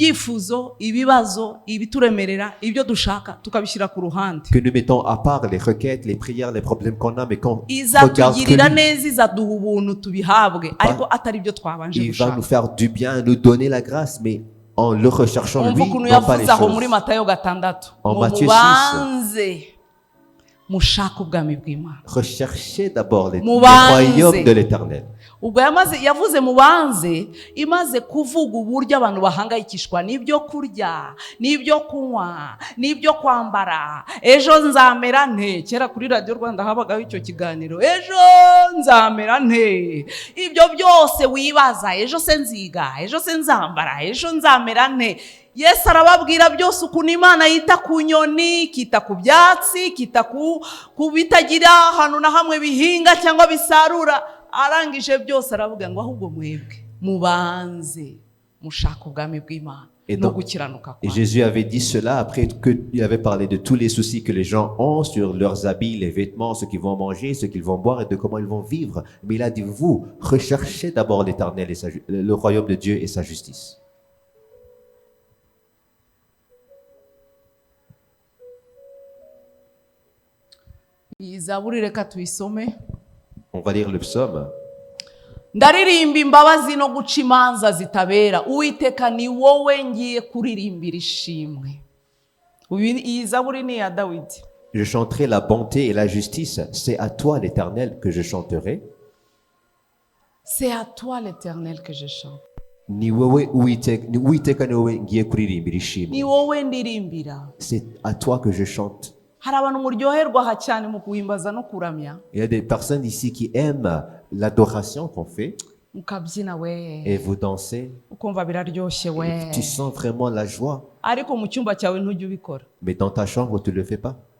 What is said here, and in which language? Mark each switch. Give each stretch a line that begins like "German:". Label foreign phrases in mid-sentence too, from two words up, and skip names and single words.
French: Que nous mettons à part les requêtes, les prières, les problèmes qu'on a, mais qu'on regarde que lui. Il va nous faire du bien, nous donner la grâce, mais en le recherchant lui, non pas les choses. En Matthieu 6, recherchez d'abord le royaume de l'Éternel.
Kinyarwanda: ubwo yavuze mubanze imaze kuvuga uburyo abantu bahangayikishwa n'ibyo kurya n'ibyo kunywa n'ibyo kwambara. Ejo nzamera nte, kera kuri Radio Rwanda habagaho icyo kiganiro, ejo nzamera nte. Ibyo byose wibaza, ejo se nziga, ejo se nzambara, ejo nzamera nte. Yesu arababwira byose ukuntu Imana yita ku nyoni, kita ku byatsi, kita ku bitagira ahantu na hamwe bihinga cyangwa bisarura. Arangije byose aravuga ngo ahubwo mwebwe mubanze mushaka ubwami bw'Imana no gukiranuka.
French: Et Jésus avait dit cela après qu'il avait parlé de tous les soucis que les gens ont sur leurs habits, les vêtements, ce qu'ils vont manger, ce qu'ils vont boire et de comment ils vont vivre. Mais il a dit, vous, recherchez d'abord l'Éternel et le royaume de Dieu et sa justice. On va lire le psaume.
Kinyarwanda: Ndaririmba imbabazi no guca imanza zitabera, Uwiteka ni wowe ngiye kuririmbira ishimwe. Iyi zaburi ni ya Dawidi.
French: Je chanterai la bonté et la justice, c'est à toi l'Éternel que je chanterai. C'est à toi l'Éternel que je chante.
Kinyarwanda: Ni wowe Uwiteka ni wowe ngiye kuririmbira ishimwe. Ni wowe ndirimbira.
French: C'est à toi que je chante. Il y a des personnes ici qui aiment l'adoration qu'on fait. Et vous dansez. Et tu sens vraiment la joie. Mais dans ta chambre, tu ne le fais pas.